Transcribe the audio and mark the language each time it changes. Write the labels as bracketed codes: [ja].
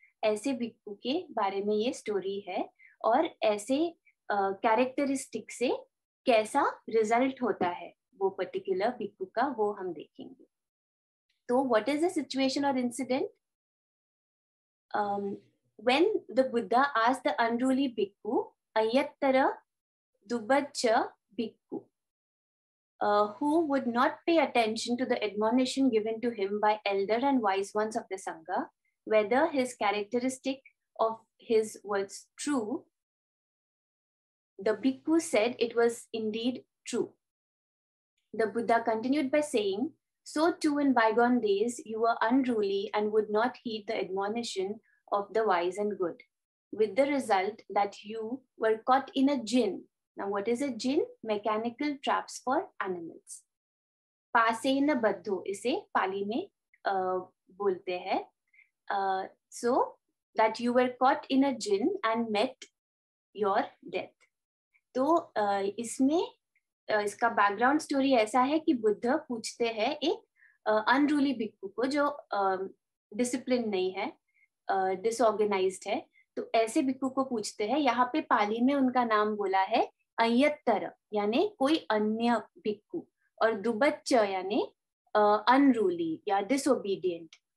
[hi] ऐसे भिक्खू के बारे में ये स्टोरी है, और ऐसे कैरेक्टरिस्टिक से कैसा रिजल्ट होता है वो पर्टिकुलर भिक्खू का, वो हम देखेंगे। [en] तो what is the situation और incident? when the Buddha asked the unruly bhikkhu, Ayattara Dubaccha bhikkhu, who would not pay attention to the admonition given to him by elder and wise ones of the Sangha, whether his characteristic of his was true, the bhikkhu said it was indeed true. The Buddha continued by saying, so too in bygone days you were unruly and would not heed the admonition of the wise and good, with the result that you were caught in a jinn. Now what is a jinn? Mechanical traps for animals. [pi] Pasena baddho, [hi] इसे पाली में बोलते हैं. [en] So that you were caught in a jinn and met your death. [hi] तो इसमें इसका background story ऐसा है कि बुद्ध पूछते हैं एक अनरूली भिक्खु को जो डिसिप्लिन नहीं है, डिसऑर्गेनाइज्ड है, तो ऐसे भिक्खु को पूछते हैं. यहाँ पे पाली में उनका नाम बोला है अय्यत्तर यानी कोई अन्य भिक्खु, और दुबच्च यानी अनरूली या डिसोबीडियंट.